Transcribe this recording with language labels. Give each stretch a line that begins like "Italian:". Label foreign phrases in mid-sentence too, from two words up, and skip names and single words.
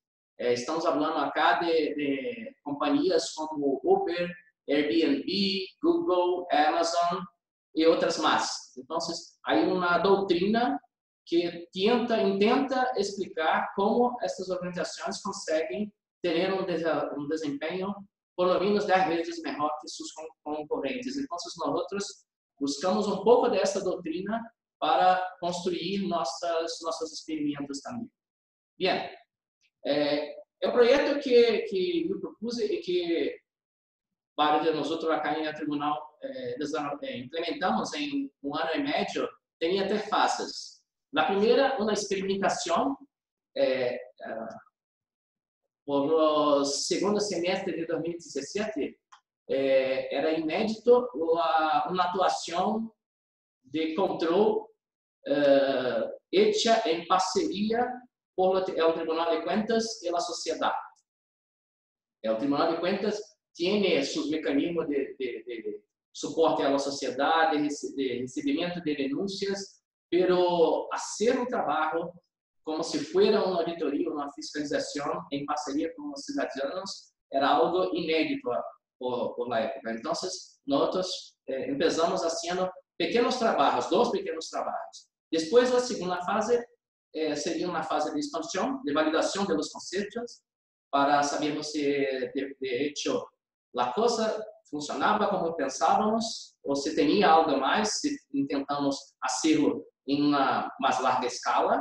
Spanish: Estamos hablando acá de companhias como Uber, Airbnb, Google, Amazon y otras más. Entonces, hay una doutrina que intenta explicar cómo estas organizaciones
Portuguese: conseguem ter
Spanish: un desempeño por lo menos 10 veces mejor que sus concorrentes. Entonces, nosotros buscamos un poco de esta doutrina para construir
Portuguese: nossos experimentos também. Bem, o projeto que eu propus e que vários de nós aqui no tribunal implementamos em 1 ano e meio, tinha 3 fases. Na primeira, uma experimentação por o segundo semestre de 2017, era inédito uma atuação de controle
Spanish: hecha en parcería por el Tribunal de Cuentas y la sociedad. El Tribunal de Cuentas tiene sus mecanismos de soporte a la sociedad, de recibimiento de denuncias, pero hacer un trabajo como si fuera una auditoría, una fiscalización en parcería con los ciudadanos era algo inédito por la época. Entonces, nosotros empezamos haciendo
Portuguese: pequenos trabalhos, 2 pequenos trabalhos. Depois, a segunda fase seria uma fase de expansão, de validação dos conceitos, para sabermos se,
Spanish: de hecho,
Portuguese: a coisa funcionava como pensávamos, ou se tinha algo mais, se tentamos fazê-lo em uma mais larga escala.